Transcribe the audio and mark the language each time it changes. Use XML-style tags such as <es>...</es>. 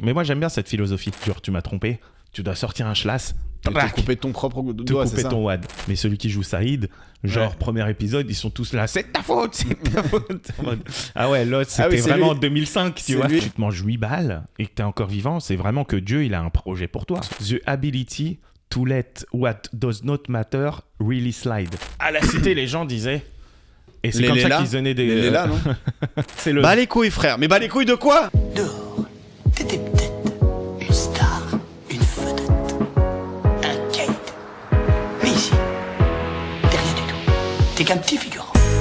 <fr>Mais moi j'aime bien cette philosophie. Genre tu m'as trompé, tu dois sortir un schlass. Te couper ton propre doigt, te couper ton wad. Mais celui qui joue Saïd, genre premier épisode, ils sont tous là. C'est ta faute, c'est ta faute. Ah ouais, l'autre c'était vraiment en 2005, tu vois. Tu te manges 8 balles et que t'es encore vivant, c'est vraiment que Dieu il a un projet pour toi.</fr> <en>The ability to let what does not matter really slide.</en> <fr>À la cité, les gens disaient. Et c'est comme ça qu'ils donnaient des. Les là, non. C'est le. Bas les couilles, frère. Mais bas les couilles de quoi? Dehors, t'étais peut-être une star, une vedette, un caïd. Mais ici, t'es rien du tout. T'es qu'un petit figurant.</fr>